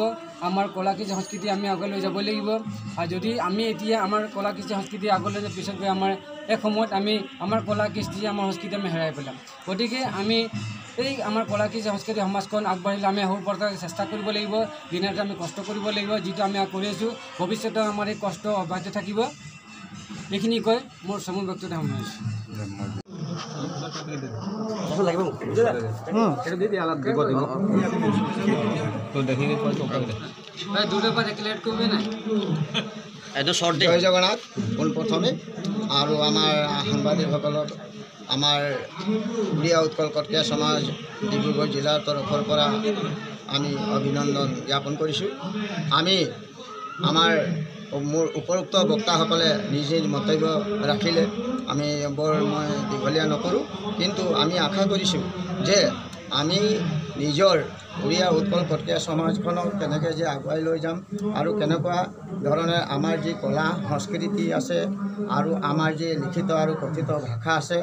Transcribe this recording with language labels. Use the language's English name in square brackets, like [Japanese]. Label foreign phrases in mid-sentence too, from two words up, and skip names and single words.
[Assamese] আমাৰ কলা, কৃষ্টি, সংস্কৃতি আমি আগুৱাই লৈ যাব লাগিব। আৰু যদি আমি এতিয়া আমাৰ কলা, কৃষ্টি, সংস্কৃতি আগলৈ যোৱাৰ পিছত গৈ আমাৰ এক সময়ত আমি আমাৰ কলা, কৃষ্টি, আমাৰ সংস্কৃতি আমি হেৰাই পেলাম। গতিকে আমি এই আমাৰ কলা, কৃষ্টি, সংস্কৃতি সমাজখন আগবাঢ়িলে আমি সৰুপৰাই চেষ্টা কৰিব লাগিব, দিনে ৰাতি আমি কষ্ট কৰিব লাগিব, যিটো আমি কৰি আছোঁ। ভৱিষ্যতে আমাৰ এই কষ্ট অব্যাহত থাকিব। এইখিনি কৈ মোৰ চমু বক্তব্য সামৰিছোঁ। [Bangla] দুটো পা ক্লিয়ার করবে না [Assamese] জয় জগন্নাথ পোনপ্ৰথমে আৰু আমাৰ সাংবাদিকসকলক আমাৰ উড়িয়া উৎকল কটকীয়া সমাজ ডিব্ৰুগড় জিলাৰ তৰফৰ পৰা আমি অভিনন্দন জ্ঞাপন কৰিছোঁ। আমি আমাৰ মোৰ উপৰোক্ত বক্তাসকলে নিজে মন্তব্য ৰাখিলে আমি বৰ মই দীঘলীয়া নকৰোঁ, কিন্তু আমি আশা কৰিছোঁ যে আমি নিজৰ উড়িয়া উৎকল কটকীয়া সমাজখনক কেনেকৈ যে আগুৱাই লৈ যাম আৰু কেনেকুৱা ধৰণে আমাৰ যি কলা সংস্কৃতি আছে আৰু আমাৰ যি লিখিত আৰু কথিত ভাষা আছে